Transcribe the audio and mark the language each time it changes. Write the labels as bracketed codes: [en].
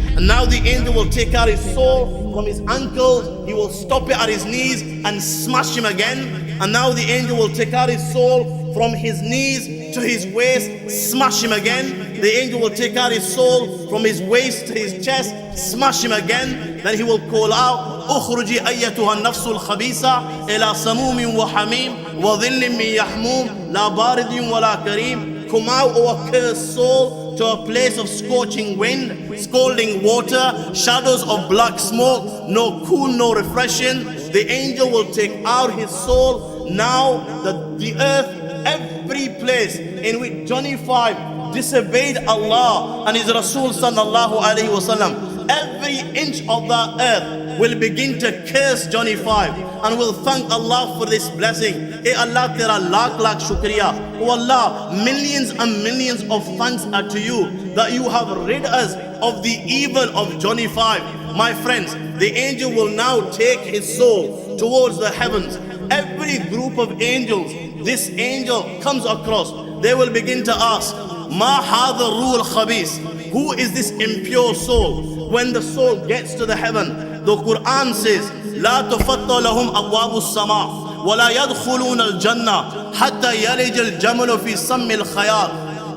[en] And now the angel will take out his soul from his ankles. He will stop it at his knees and smash him again. And now the angel will take out his soul from his knees to his waist, smash him again. The angel will take out his soul from his waist to his chest, smash him again. Then he will call out, [ar] اخرجي أيتها النفس الخبيثة إلى سموم وحميم وظل من يحموم لا بارد ولا كريم. [en] Come out, O accursed soul, to a place of scorching wind, scalding water, shadows of black smoke, no cool, no refreshing. The angel will take out his soul. Now the earth, every place in which Johnny 5 disobeyed Allah and his Rasul sallallahu alaihi wasallam, every inch of the earth will begin to curse Johnny 5 and will thank Allah for this blessing. [ur] Eh Allah, tera lakh lakh shukriya. [en] Oh Allah, millions and millions of thanks are to you that you have rid us of the evil of Johnny 5. My friends, the angel will now take his soul towards the heavens. Every group of angels this angel comes across, they will begin to ask, [ar] Ma hadha ruh khabis, [en] who is this impure soul? When the soul gets to the heaven, the Quran says, [ar] لا تفتح لهم أبواب السماء ولا يدخلون الجنة حتى يلج الجمل في سم الخياط.